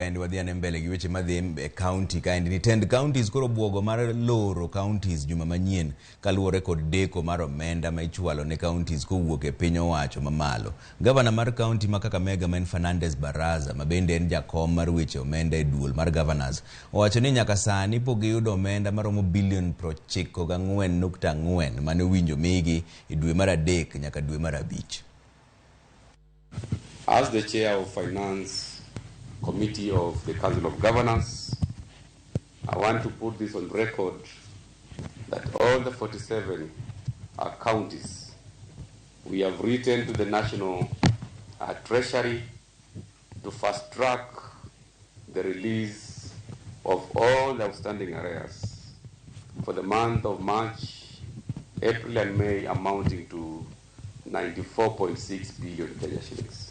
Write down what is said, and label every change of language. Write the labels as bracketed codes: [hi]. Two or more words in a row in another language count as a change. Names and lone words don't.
[luo] And wadhiane mbele gi weche madhi county kind ni tend counties koro obuogo mar loro counties juma manyien kaluwore kod deko mar omenda ma ichwalo ne counties kowuok e piny owacho mamalo. Gavana mar county ma Kakamega men Fernandez Baraza mabende en jakom mar weche omenda e duol mar Gavanas owacho ni nyaka sani pok giyudo omenda maromo bilion 94.4 mane owinjo migi e dwe mar adek nyaka dwe mar abich. [en] As the chair of Finance Committee of the Council of Governors, I want to put this on record that all the 47 counties, we have written to the National Treasury to fast track the release of all the outstanding arrears for the month of March, April and May amounting to 94.6 billion Kenya shillings.